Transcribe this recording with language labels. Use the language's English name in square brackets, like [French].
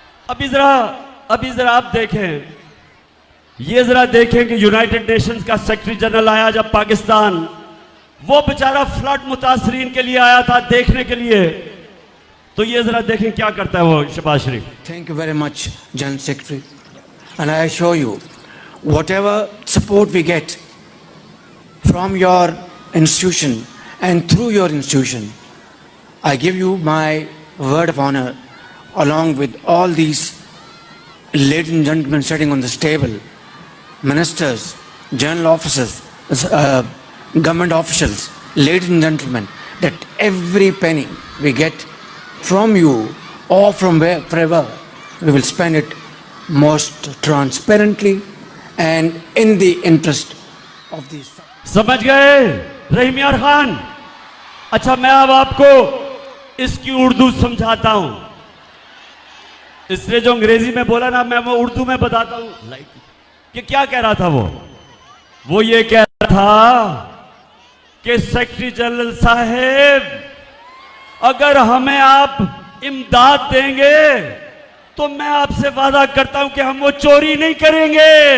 [Hindi] अभी जरा आप देखें, ये जरा देखें कि यूनाइटेड नेशंस का सेक्रेटरी जनरल आया जब पाकिस्तान, वो बेचारा फ्लड मुतासरीन के लिए आया था देखने के लिए, तो ये जरा देखें क्या करता है वो शहबाज शरीफ। [English] Thank you very much, General Secretary, and I assure you, whatever support we get from your institution and through your institution, I give you my word of honor, along with all these ladies and gentlemen sitting on this table, ministers, general officers, government officials, ladies and gentlemen, that every penny we get from you or from wherever, we will spend it most transparently and in the interest of these. [Hindi] समझ गए रहीम यार खान? अच्छा, मैं अब आपको इसकी उर्दू समझाता हूं। इसने जो अंग्रेजी में बोला ना, मैं वो उर्दू में बताता हूं कि क्या कह रहा था वो ये कह रहा था कि सेक्रेटरी जनरल साहब, अगर हमें आप इमदाद देंगे तो मैं आपसे वादा करता हूं कि हम वो चोरी नहीं करेंगे।